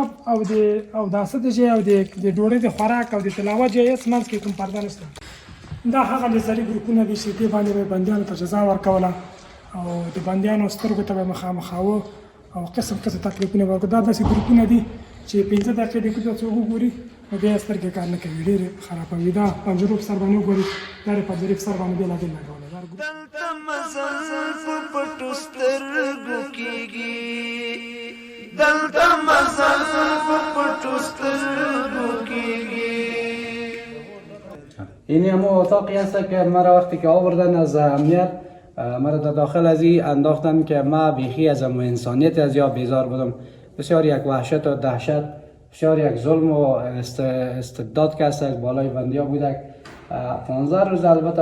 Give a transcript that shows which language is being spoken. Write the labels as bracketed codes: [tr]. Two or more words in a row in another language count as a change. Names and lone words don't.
[ps] او دا څه دی چې او د ډوډۍ د خوراک او د تلاوت ځای یې منځ کې کوم پرده نشته دا هغه لیزري ګروپونه دي چې دې باندې به بندیانو ته جزا ورکوله او د بندیانو سترګو ته به مخامخاوه او قسم قسم تکلیفونه به ورکړه دا داسې ګروپونه دي چې 15 دقیقې د کوڅه څوک وګوري نو بیا یې سترګې کار نه کوي ډېرې خرابوي دا پنجرو په سر باندې وګوري دا یې پنجرې په سر باندې بېلابېل لګولی دلته مزل په پټو سترګو کېږي دلته مزل په پټو سترګو کېږي [fa] این همون اتاقی هست که مرا وقتی که آوردن از امنیت مرا در داخل از این انداختن که ما بیخی از انسانیت از یا بیزار بودم بسیار یک وحشت و دهشت بسیار یک ظلم و استبداد که هست بالای بندیا بودک 15 روز البته